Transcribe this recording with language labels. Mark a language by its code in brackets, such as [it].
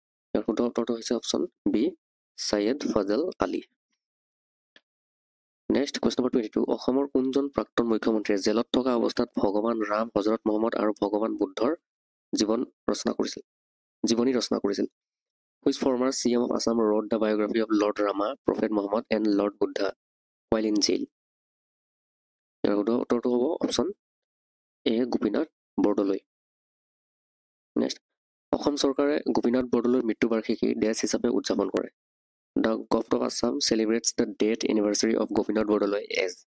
[as] ইয়াৰ শুদ্ধ উত্তৰটো হৈছে option B Saiyyed Fazal Ali. Next question number 22, অসমৰ কোনজন প্ৰাক্তন মুখ্যমন্ত্ৰীয়ে জেলত থকা অৱস্থাত ভগৱান ৰাম, হজৰত মহম্মদ আৰু ভগৱান বুদ্ধৰ জীৱনী ৰচনা কৰিছিল? [en] Which former CM of Assam wrote the biography of Lord Rama, Prophet Muhammad and Lord Buddha while in jail? [as] ইয়াৰ শুদ্ধ উত্তৰটো হ'ব option A Gopinath Bordoloi. Next, Assam চৰকাৰে গোপীনাথ বৰদলৈৰ মৃত্যুবাৰ্ষিকী ডেছ হিচাপে উদযাপন কৰে? [en] The Government of Assam celebrates the death anniversary of Gopinath Bordoloi as?